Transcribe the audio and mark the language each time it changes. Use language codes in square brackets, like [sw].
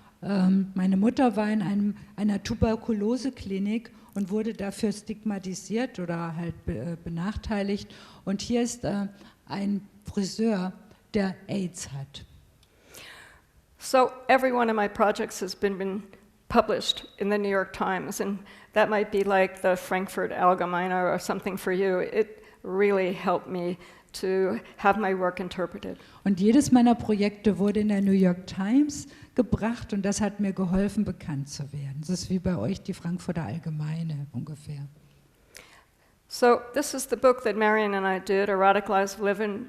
[de] Meine Mutter war in einer Tuberkuloseklinik und wurde dafür stigmatisiert oder halt benachteiligt. Und hier ist ein Friseur, der AIDS hat. [en] So every one of my projects has been published in the New York Times, and that might be like the Frankfurt Allgemeine or something for you. It really helped me to have my work interpreted. [de] Und jedes meiner Projekte wurde in der New York Times gebracht und das hat mir geholfen, bekannt zu werden. Das ist wie bei euch die Frankfurter Allgemeine ungefähr. [en] So this is the book that Marion and I did, Erotic Lives of Living.